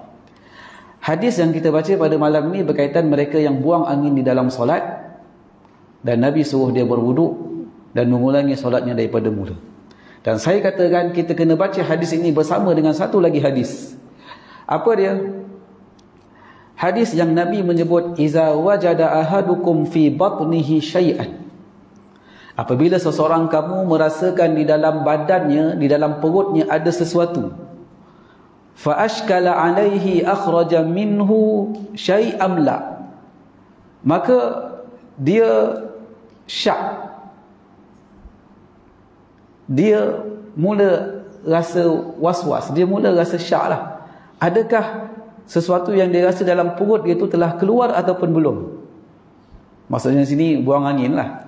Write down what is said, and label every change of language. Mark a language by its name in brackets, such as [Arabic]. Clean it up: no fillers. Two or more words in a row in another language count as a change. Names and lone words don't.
[Malay] Hadis yang kita baca pada malam ini berkaitan mereka yang buang angin di dalam solat, dan Nabi suruh dia berwuduk dan mengulangi solatnya daripada mula. Dan saya katakan kita kena baca hadis ini bersama dengan satu lagi hadis. Apa dia? Hadis yang Nabi menyebut, [Arabic] إذا وجد أحدكم في بطنه شيئا, [Malay] apabila seseorang kamu merasakan di dalam badannya, di dalam perutnya ada sesuatu, [Arabic] فأشكل عليه أخرج منه شيء أم لا, [Malay] maka dia syak, dia mula rasa was-was, dia mula rasa syak lah. Adakah sesuatu yang dia rasa dalam perut dia itu telah keluar ataupun belum? Maksudnya sini buang angin lah.